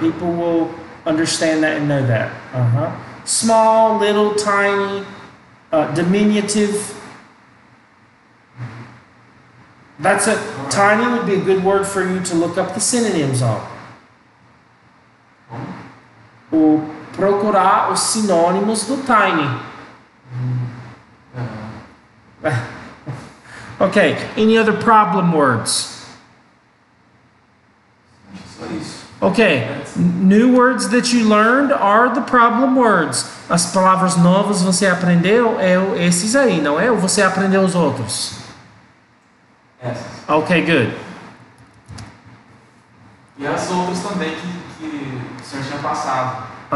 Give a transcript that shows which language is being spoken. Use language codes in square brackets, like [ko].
[en] People will understand that and know that. Small, little, tiny, diminutive. That's it. Tiny would be a good word for you to look up the synonyms on. [pt] Ou procurar os sinônimos do tiny. [en] Okay, any other problem words? Okay, new words that you learned are the problem words. [pt] As palavras novas você aprendeu esses aí, não é? Ou você aprendeu os outros? [en] Okay, good. [pt] E as outras também que o senhor tinha passado.